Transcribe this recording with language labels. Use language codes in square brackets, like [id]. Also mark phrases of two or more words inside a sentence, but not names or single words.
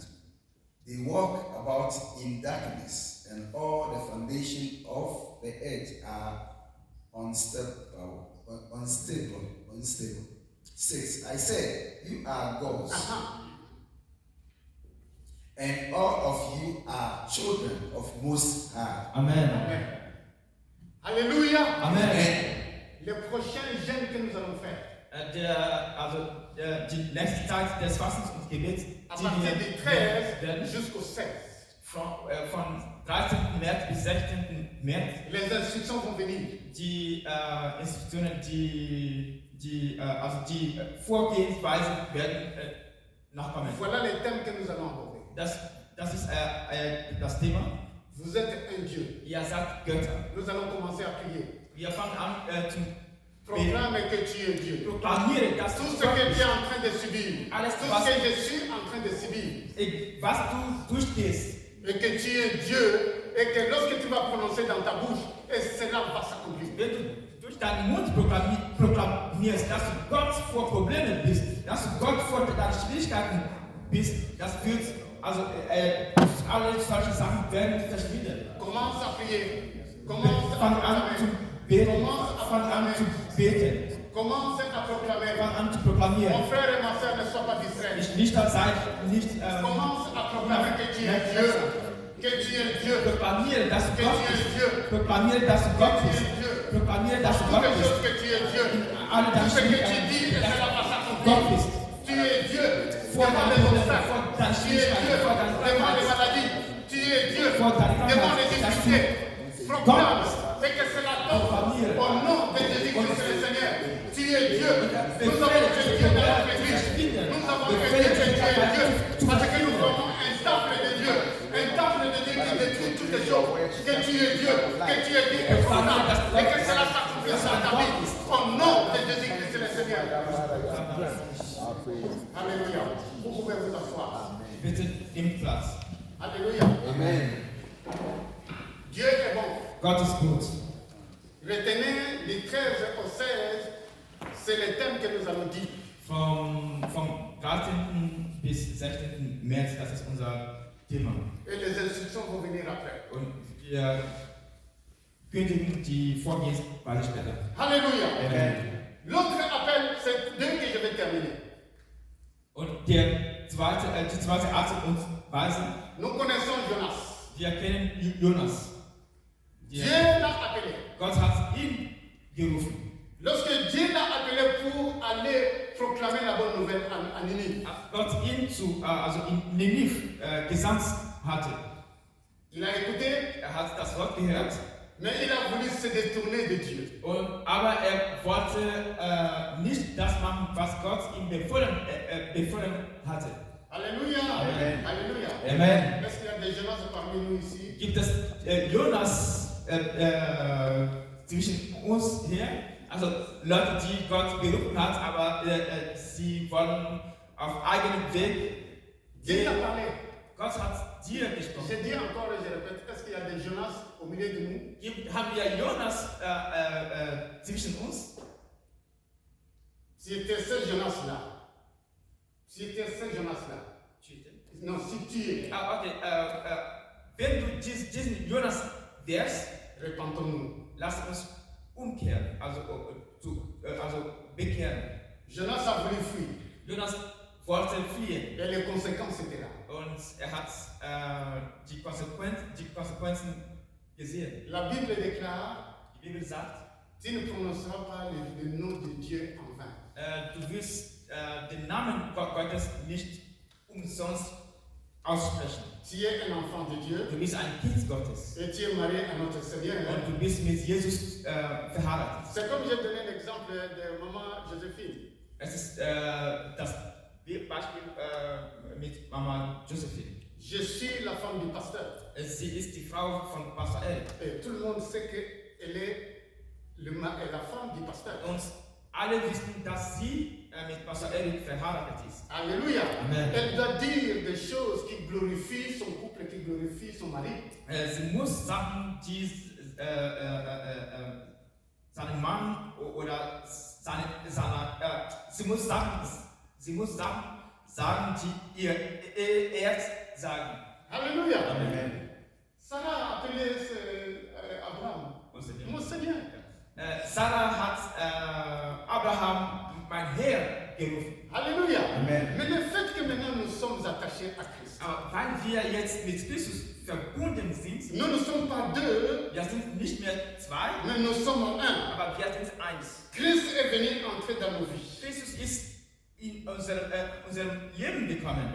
[en] They walk about in darkness, and all the foundations of the earth are unstable. 6. I said, you are gods, and all of you are children of Most High. Amen. [fr] Amen. Alléluia. Amen. Le prochain jeûne que nous allons faire, [de] Die nächste Zeit des Fastens und Gebets, [fr] à [de] die [fr] partir [de] wir [fr] du 13 [de] werden, [fr] jusqu'au 16, [de] von 13. März bis 16. März, [fr] les instructions vont venir. [de] die Institutionen, die Vorgehensweisen werden nachkommen. [fr] Voilà les thèmes que nous allons aborder. [de] Das ist das Thema. [fr] Vous êtes un Dieu. [de] Ihr seid Götter. [fr] Nous allons commencer à prier. [de] Wir fangen an zum [fr] Proclame que tu es Dieu. [de] Proklamieren, dass [fr] Tout du ce que tu es en train de subir, [de] Alles, [fr] tout [de] was- [fr] ce que je suis en train de subir, [de] was du durchgehst, [fr] et que tu es Dieu, et que lorsque tu vas prononcer dans ta bouche, et cela va s'accomplir. [de] wenn du durch deinen Mund proklamierst, dass du Gott vor Problemen bist, dass du Gott vor deinen Schwierigkeiten bist, das wird, alle solche Sachen werden verschwinden. [fr] Commence à prier. Commence à [de] Fang an zu [fr] proclamer. [de] beten, [fr] Commence à [de] fang an zu [fr] proclamer. [de] beten, [fr] Commence à proclamer. [de] fang an zu [fr] Mon [de] proklamieren. [fr] frère et ma soeur, ne sois pas distrait. [de] Nicht sei, nicht [fr] Commence à proclamer que tu es Dieu. Que tu es Dieu. [de] proklamieren, dass du [fr] Que [de] Gott [fr] tu es [de] bist. [fr] Dieu. [de] Proklamieren, dass du Gott [fr] Que tu [de] bist. [fr] es Dieu. [de] Proklamieren, dass du [fr] Toutes [de] Gott [fr] les [de] bist. [fr] choses que tu es Dieu. [de] Alle deine [fr] Tout ce que tu [de] Schwierigkeiten, [fr] dis, et cela va [de] Gott [fr] s'accomplir. [de] bist. [fr] Tu es Dieu [de] Vor [fr] devant [de] deinen [fr] les [de] Problemen, [fr] obstacles. [de] vor deinen [fr] Tu es Dieu [de] Schwierigkeiten, vor deinen [fr] devant les [de] Krankheiten. [fr] maladies. Tu es Dieu [de] Vor deinen [fr] devant les [de] Krankheiten, dass du [fr] difficultés. Proclame [de] bist. [fr] et que cela tombe [de] Proclamiere. [fr] au nom de Jésus-Christ le Seigneur. Tu es Dieu. Nous avons [de] Befehle, [fr] que Dieu dans notre église. [de] verschwinden. [fr] Nous avons que [de] Befehle, [fr] Dieu que tu es Dieu. [de] zu [fr] Parce que nous formons un temple de Dieu. Un temple de Dieu qui détruit toutes les choses. Que tu es Dieu. Que tu es Dieu et formidable. Et que cela s'accomplisse dans ta vie. Au nom de Jésus-Christ le Seigneur. Alléluia. Vous pouvez vous asseoir. [de] Bitte nimm Platz. [fr] Alléluia. Amen. Dieu est bon. [de] Gott ist gut. [fr] Retenez les 13 au 16, c'est le thème que nous allons dire. [de] Vom 13. bis 16. März, das ist unser Thema. [fr] Et les instructions vont venir après. [de] Und wir kündigen die Vorgehensweise später. [fr] Alléluia. Amen. L'autre appel, c'est deux que je vais terminer. [de] Und die zweite Art und Weise, [fr] Nous connaissons Jonas. [de] wir kennen Jonas. [fr] Dieu l'a appelé. [de] Gott hat ihn gerufen. [fr] Lorsque Dieu l'a appelé pour aller proclamer la bonne nouvelle à Ninive, [de] Als Gott ihn in Ninive gesandt hatte. [fr] il a écouté, [de] Hat das Wort gehört, [fr] mais il a voulu se détourner de Dieu. [de] aber er wollte nicht das machen, was Gott ihm befohlen hatte. [fr] Alléluia. Amen. Alléluia. Amen. Est-ce qu'il y a des Jonas parmi nous ici? [de] Gibt es Jonas zwischen uns hier? Also Leute, die Gott berufen hat, aber sie wollen auf eigenen Weg [fr] Dieu t'a [de] gehen. [fr] parlé. [de] Gott hat dir gesprochen. [fr] Je dis encore et je répète, est-ce qu'il y a des Jonas au milieu de nous? [de] Haben wir Jonas zwischen uns? [fr] Si tu es ce Jonas-là, non, si tu es, [de] Okay. Wenn du diesen Jonas wärst, [fr] repentons-nous. [de] lass uns umkehren, also bekehren. [fr] Jonas a voulu fuir [de] Jonas wollte fliehen [fr] et les conséquences étaient là. [de] und hat die Konsequenzen gesehen. [fr] La Bible déclare, [de] Die Bibel sagt, [fr] tu ne prononceras pas le nom de Dieu en vain. [de] du wirst den Namen Gottes nicht umsonst aussprechen. [fr] Tu es un enfant de Dieu [de] Du bist ein Kind Gottes [fr] et tu es marié à notre Seigneur. [de] und du bist mit Jesus verheiratet. [fr] C'est comme j'ai donné l'exemple de maman Joséphine. [de] Es ist das Beispiel mit Mama Josephine. [fr] Je suis la femme du pasteur. [de] Sie ist die Frau von Pastor Eric. [fr] Et tout le monde sait qu'elle est la femme du pasteur. [de] Und alle wissen, dass sie mit Pastor Eric verheiratet ist. [fr] Alléluia. Amen. Elle doit dire des choses qui glorifient son couple, qui glorifient son mari. [de] Sie muss Sachen, die seinen Mann oder sie muss Sachen sagen, die ihr Herz sagen. [fr] Alléluia. Amen. Sarah a appelé Abraham mon Seigneur. [de] Sarah hat Abraham mein Herr gerufen. [fr] Alléluia. Amen. Mais le fait que maintenant nous sommes attachés à Christ, [de] Aber weil wir jetzt mit Christus verbunden sind, [fr] nous ne sommes pas deux, [de] wir sind nicht mehr zwei, [fr] mais nous sommes un. [de] aber wir sind eins. [fr] Christ est venu entrer dans nos vies. [de] Christus ist in unserem Leben gekommen